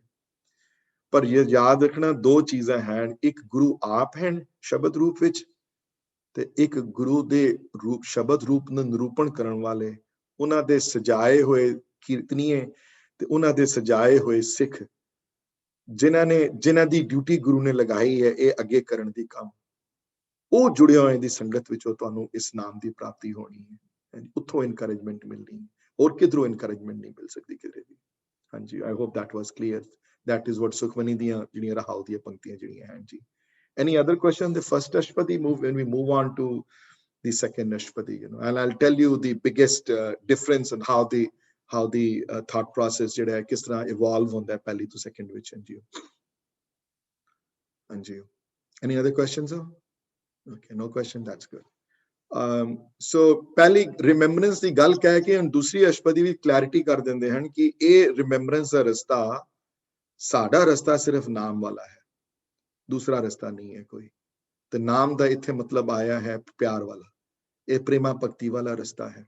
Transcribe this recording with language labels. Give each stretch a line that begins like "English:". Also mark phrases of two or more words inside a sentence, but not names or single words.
Punjabi: ਪਰ ਇਹ ਯਾਦ ਰੱਖਣਾ, ਦੋ ਚੀਜ਼ਾਂ ਹਨ, ਇੱਕ ਗੁਰੂ ਆਪ ਹਨ ਸ਼ਬਦ ਰੂਪ ਵਿੱਚ, ਤੇ ਇੱਕ ਗੁਰੂ ਦੇ ਰੂਪ ਸ਼ਬਦ ਰੂਪ ਨੂੰ ਨਿਰੂਪਣ ਕਰਨ ਵਾਲੇ, ਉਹਨਾਂ ਦੇ ਸਜਾਏ ਹੋਏ ਕੀਰਤਨੀਏ ਤੇ ਉਹਨਾਂ ਦੇ ਸਜਾਏ ਹੋਏ ਸਿੱਖ, ਜਿਨ੍ਹਾਂ ਦੀ ਡਿਊਟੀ ਗੁਰੂ ਨੇ ਲਗਾਈ ਹੈ ਇਹ ਅੱਗੇ ਕਰਨ ਦੀ ਕੰਮ, ਉਹ ਜੁੜੇ ਹੋਏ ਦੀ ਸੰਗਤ ਵਿੱਚੋਂ ਤੁਹਾਨੂੰ ਇਸ ਨਾਮ ਦੀ ਪ੍ਰਾਪਤੀ ਹੋਣੀ ਹੈ। ਉੱਥੋਂ ਇਨਕਰੇਜਮੈਂਟ ਮਿਲਣੀ, ਹੋਰ ਕਿਧਰੋਂ ਇਨਕਰੇਜਮੈਂਟ ਨਹੀਂ ਮਿਲ ਸਕਦੀ ਕਿਤੇ ਵੀ। ਹਾਂਜੀ,
English: I hope that was clear. That is what
Punjabi: ਸੁਖਮਨੀ ਦੀਆਂ ਜਿਹੜੀਆਂ ਰਹਾਉ ਦੀਆਂ ਪੰਕਤੀਆਂ ਜਿਹੜੀਆਂ ਹਨ ਜੀ।
English: Any other question? The first Ashpadi, when we move on to the second Ashpadi, and I'll tell you the biggest difference and how the thought process
Punjabi: ਜਿਹੜਾ ਹੈ ਕਿਸ ਤਰ੍ਹਾਂ evolve ਹੁੰਦਾ ਹੈ ਪਹਿਲੀ ਤੋਂ second ਵਿੱਚ। ਹਾਂਜੀ,
English: any other questions? Okay, no question, that's good.
Punjabi: So ਪਹਿਲੀ ਰਿਮੈਂਬਰੈਂਸ ਦੀ ਗੱਲ ਕਹਿ ਕੇ ਹੁਣ ਦੂਸਰੀ ਅਸ਼ਪਦੀ ਵੀ ਕਲੈਰਿਟੀ ਕਰ ਦਿੰਦੇ ਹਨ ਕਿ ਇਹ ਰਿਮੈਂਬਰੈਂਸ ਦਾ ਰਸਤਾ, ਸਾਡਾ ਰਸਤਾ ਸਿਰਫ ਨਾਮ ਵਾਲਾ ਹੈ, ਦੂਸਰਾ ਰਸਤਾ ਨਹੀਂ ਹੈ ਕੋਈ। ਤੇ ਨਾਮ ਦਾ ਇੱਥੇ ਮਤਲਬ ਆਇਆ ਹੈ ਪਿਆਰ ਵਾਲਾ, ਇਹ ਪ੍ਰੇਮਾ ਭਗਤੀ ਵਾਲਾ ਰਸਤਾ ਹੈ।